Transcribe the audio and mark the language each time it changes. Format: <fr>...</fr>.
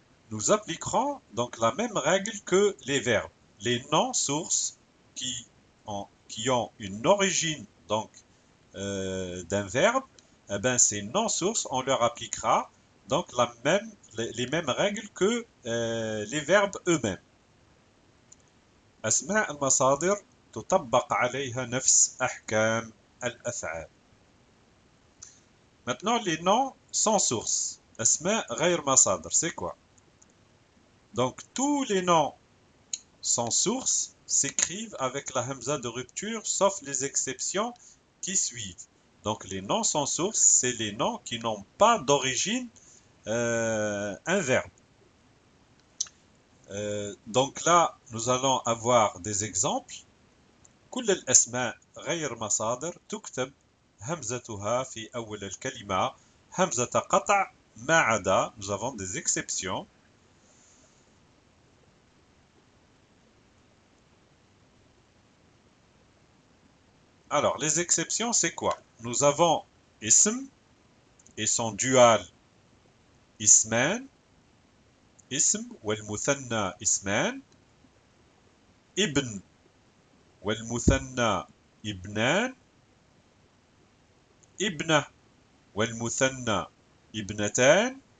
<fr>Nous appliquerons donc la même règle que les verbes. Les noms sources qui ont une origine donc d'un verbe, eh ben, ces noms sources, on leur appliquera donc les mêmes règles que les verbes eux-mêmes.</fr> <ar>أسماء المصادر تطبق عليها نفس أحكام الأفعال.</ar> <fr>Maintenant, les noms sans source.</fr> <ar>أسماء غير مصادر,</ar> <fr>c'est quoi? Donc, tous les noms sans source s'écrivent avec la hamza de rupture, sauf les exceptions qui suivent. Donc, les noms sans source, c'est les noms qui n'ont pas d'origine un verbe. Donc là, nous allons avoir des exemples.</fr> <ar>كل الأسماء غير مصادر تكتب همزتها في أول الكلمة همزة قطع ما عدا.</ar> <fr>Nous avons des exceptions. Alors, les exceptions, c'est quoi? Nous avons ism et son dual isman, ism والمثنى isman, ibn والمثنى ibnan, ibnة والمثنى ابنتان،</fr>